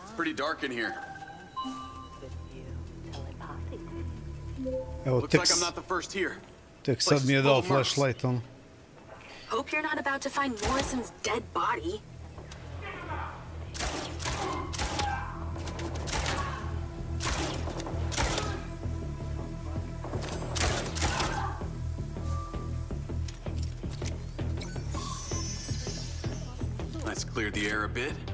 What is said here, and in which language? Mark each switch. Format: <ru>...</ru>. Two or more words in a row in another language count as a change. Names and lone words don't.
<en>pretty dark in here.</en> <sr>Evo,</sr> <en>Looks like I'm not the first here.</en> <sr>tek sad mi je dao flashlight, ono.</sr> <en>Hope you're not about to find Morrison's dead body. Let's clear the air a bit.</en>